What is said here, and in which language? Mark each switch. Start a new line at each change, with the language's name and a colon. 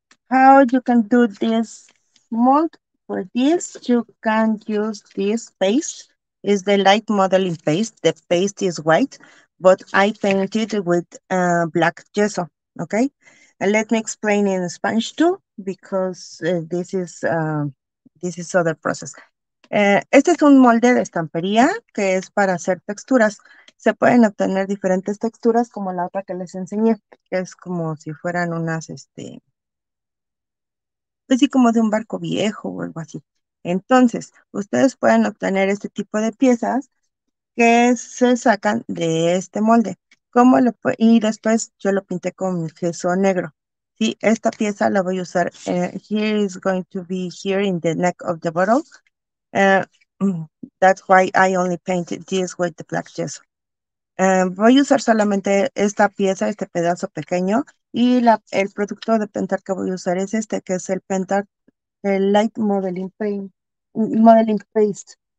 English: How you can do this mold? For this, you can use this paste. Is the light modeling paste. The paste is white, but I painted with black gesso. Okay, and let me explain in Spanish too, because this is other process.
Spanish: Este es un molde de estampería que es para hacer texturas. Se pueden obtener diferentes texturas como la otra que les enseñé, que es como si fueran unas, pues sí, como de un barco viejo o algo así. Entonces, ustedes pueden obtener este tipo de piezas que se sacan de este molde. Y después yo lo pinté con gesso negro. Sí, esta pieza la voy a usar.
English: Here is going to be here in the neck of the bottle. Uh, that's why I only painted this with the black gesso.
Spanish: Voy a usar solamente esta pieza, este pedazo pequeño, y el producto de Pentac que voy a usar es este, que es el Pentac Light Modeling Paint, Modeling Paste.